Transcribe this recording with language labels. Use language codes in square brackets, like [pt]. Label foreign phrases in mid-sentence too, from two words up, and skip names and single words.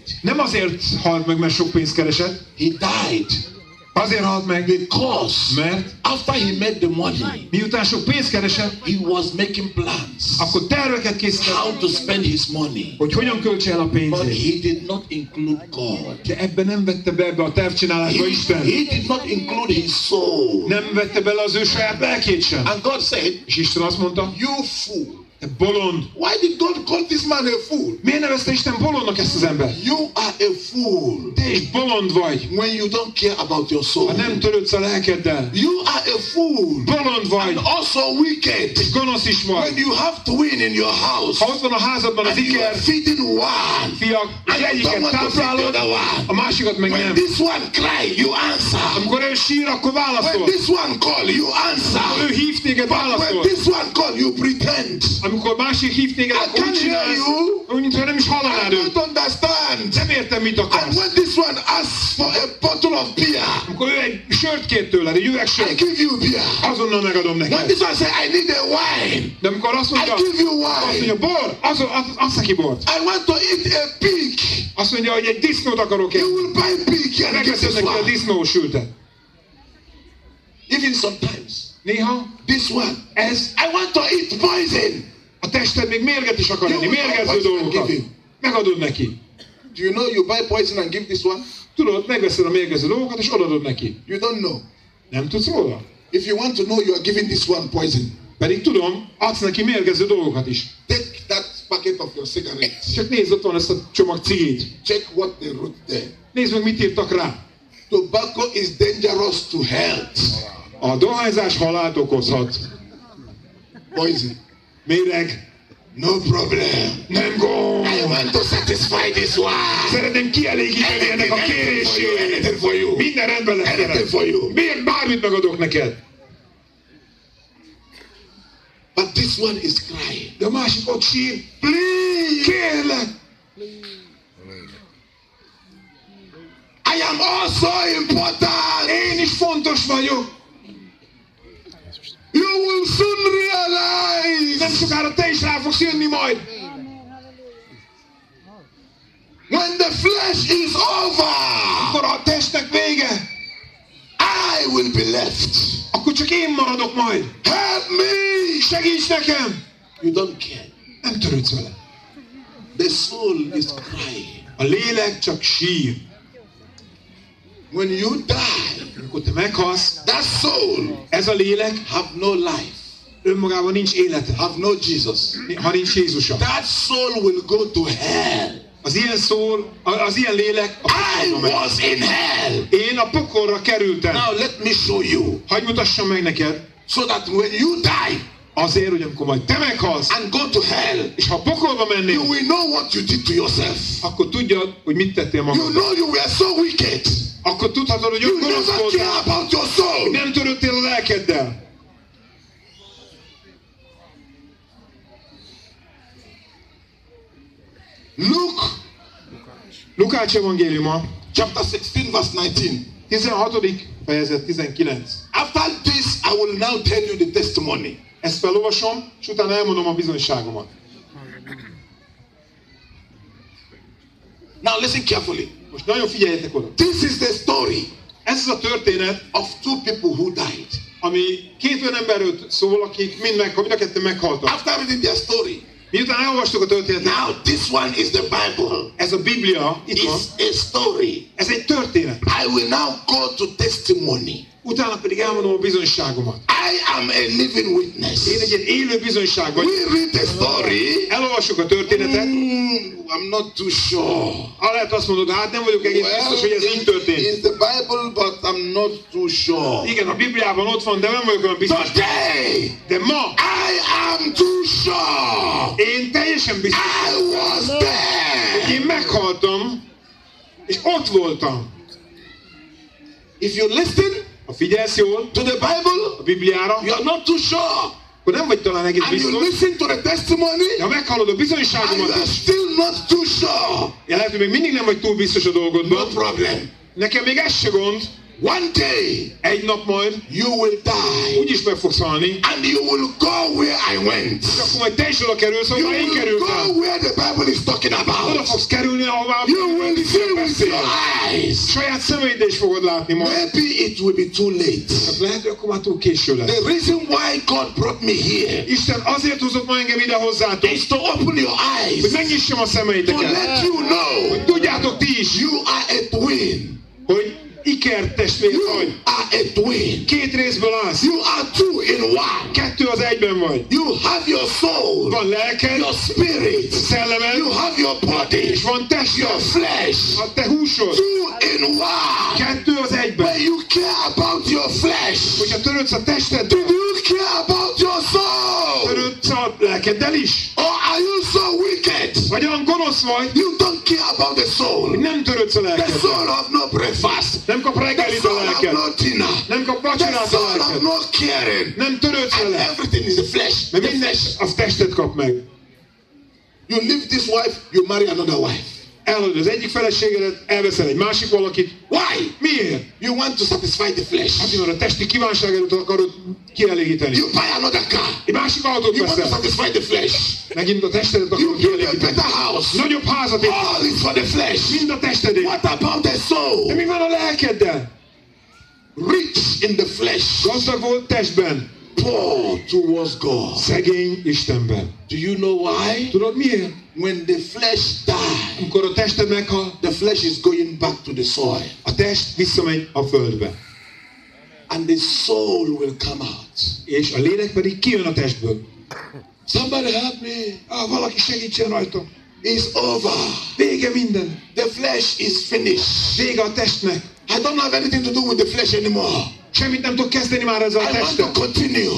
[hu] nem azért halt meg, mert sok pénzt keresett, [en] He died [hu] azért halt meg, [en] because [hu] mert [en] after he made the money, [hu] miután sok pénzt keresett, [en] he was making plans [hu] akkor terveket készített, [en] how to spend his money. [hu] hogy hogyan költse el a [en] But [hu] pénzét. [en] he did not include God. [hu] De ebben nem vette be ebbe a tervcsinálásba Isten. [en] He did not include his soul. [hu] Nem vette bele az ő saját lelkét sem. [en] And God said, [hu] És Isten azt mondta, [en] you fool. [hu] te bolond. [en] Why did God call this man a fool? [hu] Miért nevezte Isten bolondnak ezt az embert? [en] You are a fool [hu] Te is bolond vagy, [en] when you don't care about your [hu] ha [en] soul. [hu] nem törődsz a lelkeddel. [en] You are a fool [hu] Bolond vagy, [en] and also wicked [hu] és gonosz is [en] when [hu] vagy. [en] you have to win in your house [hu] Ha ott van a házadban az [en] and you are [hu] iker, [en] feeding one [hu] fiak, és [en] and you don't [hu] egyiket [en] want to feed the [hu] táplálod, [en] other one. [hu] a másikat meg [en] When [hu] nem. [en] this one cry, you answer. [hu] Amikor ő sír, akkor [en] When [hu] válaszol. [en] this one call, you [hu] Ő [en] answer. [hu] hív téged, [en] But when [hu] válaszol. [en] this one call, you pretend. [hu] Amikor másik hív téged, [en] I [hu] akkor [en] can't [hu] mit [en] hear [hu] csinálsz? [en] you. [hu] Úgy, mintha nem is [en] I [hu] hallanád őt. [en] don't understand. [hu] Nem értem, mit [en] And [hu] akarsz. [en] when this one asks for a bottle of beer, [hu] Amikor ő egy sört kér tőled, egy üveg [en] I [hu] sört, [en] give you beer. [hu] azonnal megadom [en] When [hu] neked. [en] this one say, I need a wine, [hu] De amikor azt [en] I [hu] mondja, [en] give you [hu] azt [en] wine. [hu] mondja, bor, azt neki bort. [en] I want to eat a pig. [hu] Azt mondja, hogy egy disznót akarok én. [en] You will buy pig and give [hu] Megveszed [en] this [hu] neki a [en] one. [hu] disznósültet. [en] Even sometimes, [hu] Néha [en] this one, [hu] ez [en] I want to eat poison. [hu] a tested még mérget is akar enni, mérgező dolgokat. Megadod neki. [en] Do you know you buy poison and give this one? [hu] Tudod, megveszed a mérgező dolgokat és odadod neki. [en] You don't know. [hu] Nem tudsz róla? [en] If you want to know, you are giving this one poison. [hu] Pedig tudom, adsz neki mérgező dolgokat is. [en] Take that packet of your cigarettes. [hu] Csak nézd, ott van ezt a csomag cigit. [en] Check what they wrote there. [hu] Nézd meg, mit írtak rá. [en] Tobacco is dangerous to health. [hu] A dohányzás halált okozhat. [en] Poison. [hu] Méreg. [en] No problem. [hu] Nem gond. [en] I want to satisfy this one. [hu] Szeretném kielégíteni ennek a kérését. [en] Anything for you. [hu] Minden rendben lesz [en] Anything [hu] veled. [en] for you. [hu] Miért bármit megadok neked? [en] But this one is crying. [hu] De a másik ott sír. [en] Please! Kérlek! I am also important. [hu] Én is fontos vagyok. [en] You will soon realize [hu] Nem sokára te is rá fogsz jönni majd. [en] when the flesh is over, [hu] Akkor a testnek vége, [en] I will be left. [hu] akkor csak én maradok majd. [en] Help me. [hu] Segíts nekem! [en] You don't care. [hu] Nem törődsz vele. [en] The soul is crying. [hu] A lélek csak sír. [en] When you die, [hu] amikor te meghalsz, [en] that soul [hu] ez a lélek [en] have no life, [hu] önmagában nincs élete, [en] have no Jesus. [hu] ha nincs Jézusa. [en] That soul will go to hell. [hu] Az ilyen lélek a [en] I [hu] pokolba megy. [en] was in hell. [hu] Én a pokolra kerültem. [en] Now let me show you. [hu] Hadd mutassam meg neked, [en] So that when you die [hu] azért, hogy amikor majd te meghalsz, [en] and go to hell, [hu] és ha a pokolba [en] you [hu] mennél, [en] will know what you did to yourself. [hu] akkor tudjad, hogy mit tettél [en] You [hu] magadnak. [en] know you were so wicked. [hu] Akkor tudhatod, hogy [en] You [hu] olyan gonosz [en] never care [hu] voltál, [en] about your soul. [hu] nem törődtél a lelkeddel. Lukács evangéliuma, [en] Chapter 16 verse 19. [hu] 16. fejezet 19. [en] After this, I will now tell you the testimony. [hu] Ezt felolvasom, és utána elmondom a bizonyságomat. [en] Now listen carefully. [hu] Most nagyon figyeljetek oda. [en] This is the story [hu] Ez az a történet, [en] of two people who died. [hu] ami két olyan emberről szól, akik mind a ketten meghaltak. [en] After reading their story, [hu] Miután elolvastuk a történetet, [en] now this one is the Bible. [hu] ez a Biblia, itt van, [en] It's a story. [hu] ez egy történet. [en] I will now go to testimony. [hu] Utána pedig elmondom a bizonyságomat. [en] I am a living witness. [hu] Én egy ilyen élő bizonyság vagyok. [en] We read the story. [hu] Elolvassuk a történetet, [en] I'm not too sure. [hu] lehet azt mondod, hát nem vagyok egész biztos, hogy ez így történt. [en] It's the Bible, but I'm not too sure. [hu] Igen, a Bibliában ott van, de nem vagyok olyan biztos. [en] Today, [hu] De ma [en] I am too sure. [hu] én teljesen biztos, [en] I was there. [hu] én meghaltam, és ott voltam. [en] If you listen [hu] Ha figyelsz jól [en] to the Bible, [hu] a Bibliára, [en] you are not too sure. [hu] akkor nem vagy talán egész [en] And you [hu] biztos. [en] listen to the testimony, [hu] De ha meghallod a [en] and you [hu] bizonyságomat [en] are [hu] is, [en] still not too sure. [hu] lehet, hogy még mindig nem vagy túl biztos a [en] No [hu] dolgodban. [en] problem. [hu] Nekem még ez se gond. [en] One day, [hu] Egy nap majd [en] you will die. [hu] úgyis meg fogsz halni. [en] And you will go where I went. [hu] És akkor majd te is oda kerülsz, [en] You [hu] ahol én [en] will [hu] kerültem. [en] go where the Bible is talking [hu] Oda [en] about. [hu] fogsz kerülni, ahová [en] You will see with your eyes. [hu] saját szemeiddel is fogod látni majd. [en] Maybe it will be too late. [hu] Hát lehet, hogy akkor már túl késő lesz. [en] The reason why God brought me here [hu] Isten azért hozott ma engem ide hozzátok, [en] is to open your [hu] hogy [en] eyes, [hu] megnyissam a [en] to [hu] szemeiteket. [en] let you know [hu] Hogy tudjátok ti is, [en] you are a twin. [hu] hogy iker testvér [en] You [hu] vagy. [en] are a twin. [hu] Két részből állsz. [en] You are two in one. [hu] Kettő az egyben vagy. [en] You have your soul, [hu] Van lelked, [en] your spirit, [hu] szellemed, [en] you have your body, [hu] és van [en] your [hu] tested, [en] flesh. [hu] a te húsod. [en] Two in one. [hu] Kettő az egyben. [en] When you care about your flesh, [hu] Hogyha törődsz a testeddel, [en] do you care about your soul? [hu] törődsz a lelkeddel is. [en] Or are you so wicked? [hu] Vagy olyan gonosz vagy, [en] You don't care about the soul. [hu] hogy nem törődsz a [en] The [hu] lelkeddel. [en] soul have no breakfast. [hu] Nem kap [en] The [hu] reggelit a [en] soul have [hu] lelked. [en] no dinner. [hu] Nem kap [en] The [hu] vacsorát a [en] soul have [hu] lelked. [en] no caring. [hu] Nem törődsz [en] And [hu] vele. [en] everything is the flesh. [hu] Mert [en] The [hu] minden [en] flesh. [hu] az testet kap meg. [en] You leave this wife, you marry another wife. [hu] Elhagyod az egyik feleségedet, elveszel egy másik valakit. [en] Why? [hu] Miért? [en] You want to satisfy the flesh. [hu] Hát, mert a testi kívánságodat akarod kielégíteni. [en] You buy another car. [hu] Egy másik autót [en] You want to [hu] veszel. [en] satisfy the flesh. [hu] Megint a testedet [en] You [hu] akarod [en] build a [hu] kielégíteni. [en] better house. [hu] Nagyobb házat épít. [en] All is for the flesh. [hu] Mind a testedé. [en] What about the [hu] De [en] soul? [hu] mi van a lelkeddel? [en] Rich in the flesh, [hu] Gazdag volt testben, [en] poor towards God. [hu] szegény Istenben. [en] Do you know why? [hu] Tudod miért? [en] When the flesh dies, [hu] Amikor a tested meghal, [en] the flesh is going back to the soil. [hu] a test visszamegy a földbe. [en] And the soul will come out. [hu] És a lélek pedig kijön a testből. [en] Somebody help me. [hu] Valaki segítsen rajta. [en] It's over. [hu] Vége minden. [en] The flesh is finished. [hu] Vége a testnek. [en] I don't have anything to do with the flesh anymore. [hu] Semmit nem tudok kezdeni már ezzel a [en] I want to [hu] testtel. [en] continue.